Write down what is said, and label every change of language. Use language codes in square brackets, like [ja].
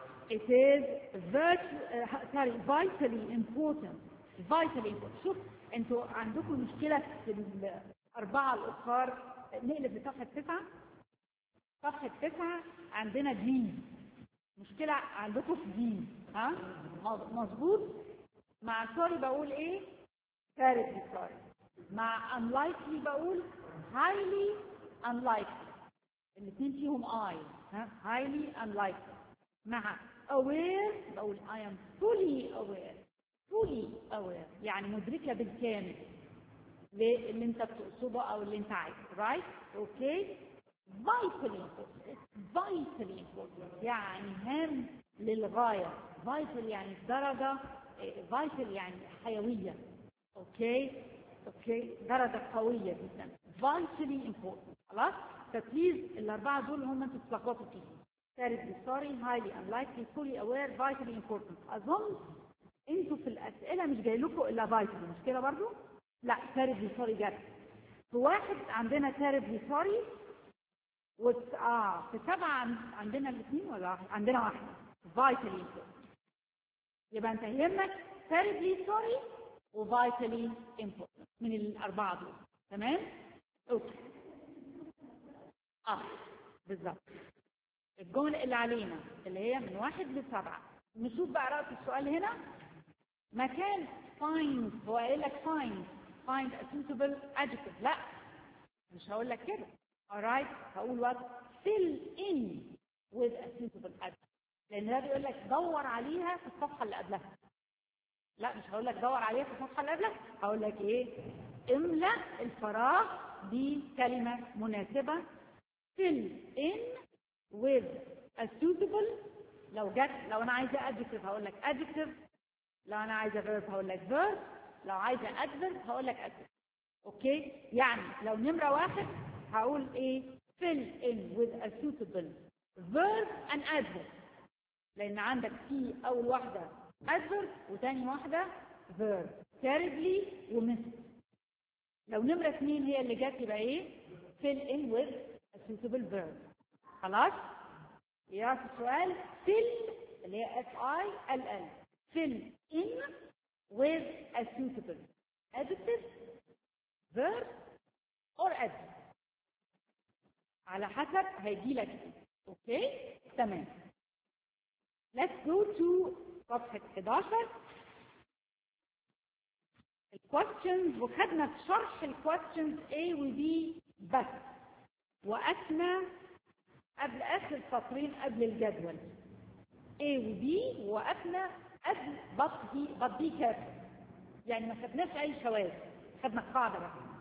[en] It is vitally important. Vitally important. [ar] شوف انتوا عندكم مشكلة في الاربعة الاخر. نقلب لصفحة 9. صفحة 9 عندنا دين. مشكلة عندكم في دين. ها? مظبوط? مع [en] sorry [ar] بقول ايه? [en] Terribly sorry. [ar] مع [en] unlikely [ar] بقول [en] highly unlikely. [ar] الاثنين فيهم I. ها? [en] Highly unlikely. [ar] مع [en] aware [ar] بقول [en] I am fully aware. [ar] fully aware يعني مدركة بالكامل اللي انت بتقصده او اللي انت عايزه. [en] right? okay? vitally important. vitally important [ar] يعني هام للغاية. vital يعني درجة. vital يعني حيوية. okay? okay? درجة قوية جدا. [en] vitally important. [ar] خلاص? [en] so please [ar] الاربعة دول هم انتوا تتلخبطوا فيهم. [en] terribly sorry, highly unlikely, fully aware, vitally important. [ar] اظن انتوا في الاسئله مش جاي لكم الا فايتال. مش كده برضو؟ لا تيربلي سوري جت في واحد عندنا تيربلي سوري و في سبعه عندنا الاثنين ولا عندنا واحد فايتالي. يبقى انت يهمك تيربلي سوري وفايتالي امبورت من الاربعه دول. تمام؟ اوكي. بالظبط. الجمل اللي علينا اللي هي من واحد لسبعه. نشوف بقى رأي السؤال هنا. مكان find هو قايل لك [en] find a suitable adjective. [ar] لا مش هقول لك كده. [en] alright [ar] هقول [en] what? fill in with a suitable adjective. [ar] لان ده بيقول لك دور عليها في الصفحه اللي قبلها. لا مش هقول لك دور عليها في الصفحه اللي قبلها. هقول لك ايه؟ املا الفراغ بكلمه مناسبه. [en] fill in with a suitable. [ar] لو جت لو انا عايزه adjective هقول لك adjective، لو انا عايزه verb هقول لك verb، لو عايزه adverb هقول لك adverb. اوكي، يعني لو نمره واحد هقول ايه؟ [en] fill in with a suitable verb and adverb، [ar] لان عندك في اول واحده adverb وثاني واحده verb، terribly ومثل. لو نمره اثنين هي اللي جت يبقى ايه؟ [en] fill in with a suitable verb. [ar] خلاص؟ يعرف السؤال fill اللي هي f i l l [en] fill in with a suitable adjective verb or adverb [ar] على حسب هيجي لك ايه. اوكي تمام. [en] Let's go to [ar] صفحة 11. الكويستشنز، وخدنا في شرح الكويستشنز A و B بس، وقفنا قبل اخر سطرين قبل الجدول A و B، وقفنا قبل بطي كابل، يعني ما خدناش اي شواذ، خدنا قاعدة بقى.